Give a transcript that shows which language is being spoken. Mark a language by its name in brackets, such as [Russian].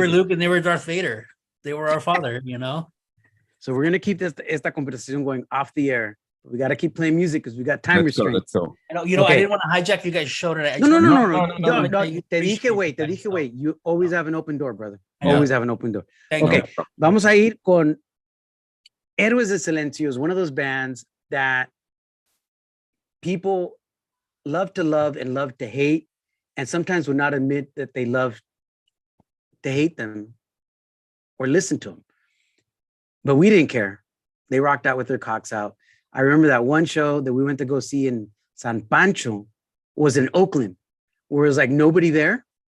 [English] We were Luke and they were Darth Vader. They were our father, So we're gonna keep [Spanish] esta conversación [English] going off the air. We got to keep playing music because we got time restraints. Let's go. I didn't want to hijack you guys' show today. [Spanish] No. Te dije, wait. [English] You always have an open door, brother. Always have an open door. [Spanish] Okay, vamos a ir con Héroes de Silencio. [English] Is one of those bands that people love to love and love to hate, and sometimes would not admit that they love to hate them or listen to them. But we didn't care. They rocked out with their cocks out. I remember that one show that we went to go see in San Pancho was in Oakland, where it was like nobody there.